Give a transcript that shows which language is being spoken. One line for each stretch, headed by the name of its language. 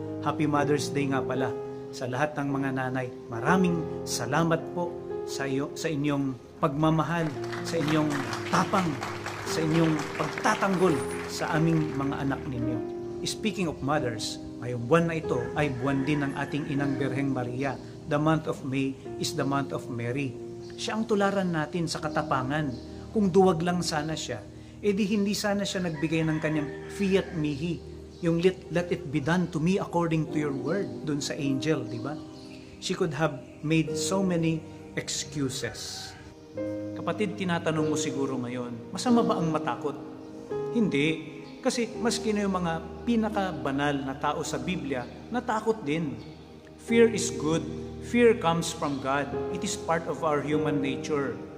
Filipino: Happy Mother's Day nga pala sa lahat ng mga nanay. Maraming salamat po sa inyong pagmamahal, sa inyong tapang, sa inyong pagtatanggol sa aming mga anak ninyo. Speaking of mothers, ngayong buwan na ito ay buwan din ng ating Inang Birheng Maria.
English: The month of May is the month of Mary.
Filipino: Siya ang tularan natin sa katapangan. Kung duwag lang sana siya, edi hindi sana siya nagbigay ng kanyang fiat mihi, yung let it be done to me according to your word, dun sa angel, di ba?
English: She could have made so many excuses.
Filipino: Kapatid, tinatanong mo siguro ngayon, masama ba ang matakot? Hindi. Kasi maski na yung mga pinakabanal na tao sa Biblia, natakot din.
English: Fear is good. Fear comes from God. It is part of our human nature.